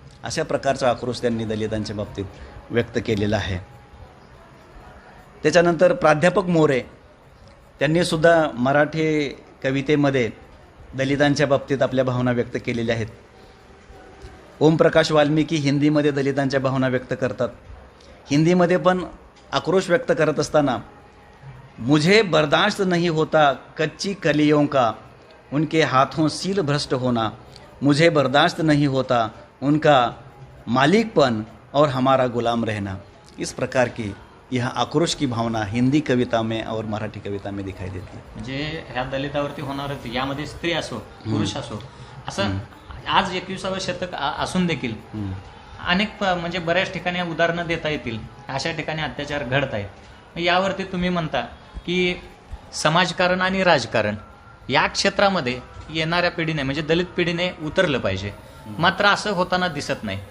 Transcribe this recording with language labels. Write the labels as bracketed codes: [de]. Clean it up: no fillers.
[mr] अशा प्रकारचा आक्रोश त्यांनी दलितांच्या बाबतीत व्यक्त केलेला आहे. त्याच्यानंतर प्राध्यापक मोरे त्यांनी सुद्धा मराठी कवितेमध्ये दलितांच्या बाबतीत आपल्या भावना व्यक्त केलेल्या आहेत. ओमप्रकाश वाल्मिकी हिंदीमध्ये दलितांच्या भावना व्यक्त करतात. हिंदीमध्ये पण आक्रोश व्यक्त करत असताना, [hi] मुझे बर्दाश्त नहीं होता कच्ची कलियों का, उनके हाथों सील भ्रष्ट होना, मुझे बर्दाश्त नहीं होता उनका मालिकपन और हमारा गुलाम रहना. इस प्रकार की यह आक्रोश की भावना हिंदी कविता में और मराठी कविता में दिखाई देती है. [mr] म्हणजे ह्या दलितावरती होणारच, यामध्ये स्त्री असो पुरुष असो, असं आज 21वे शतक असून देखील अनेक म्हणजे बऱ्याच ठिकाणी उदाहरणं देता येतील, अशा ठिकाणी अत्याचार घडत आहेत. यावरती तुम्ही म्हणता की समाजकारण आणि राजकारण या क्षेत्रामध्ये येणाऱ्या पिढीने म्हणजे दलित पिढीने उतरलं पाहिजे, मात्र असं होताना दिसत नाही.